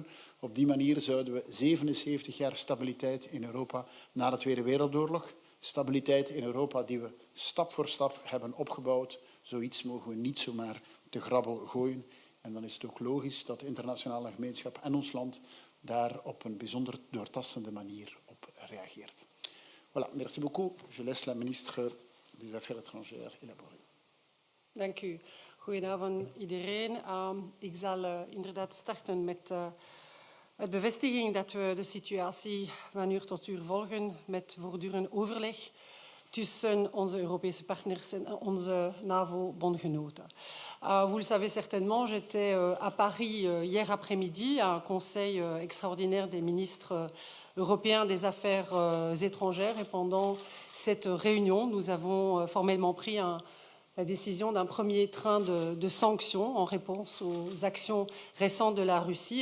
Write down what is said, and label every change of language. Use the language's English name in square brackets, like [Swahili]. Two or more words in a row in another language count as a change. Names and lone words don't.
[Dutch] Op die manier zouden we 77 jaar stabiliteit in Europa na de Tweede Wereldoorlog, stabiliteit in Europa die we stap voor stap hebben opgebouwd, zoiets mogen we niet zomaar te grabbel gooien. En dan is het ook logisch dat de internationale gemeenschap en ons land daar op een bijzonder doortastende manier op reageert. [French] Voilà, merci beaucoup. Je laisse la ministre des Affaires étrangères élaborer. [Dutch] Dank u. Goedenavond iedereen. Ik zal inderdaad starten met de bevestiging dat we de situatie van uur tot uur volgen met voortdurend overleg tussen onze Europese partners en onze NAVO-bondgenoten. [French] Vous le savez certainement, j'étais à Paris hier après-midi à un conseil extraordinaire des ministres européens des Affaires étrangères et pendant cette réunion, nous avons formellement pris la décision d'un premier train de sanctions en réponse aux actions récentes de la Russie.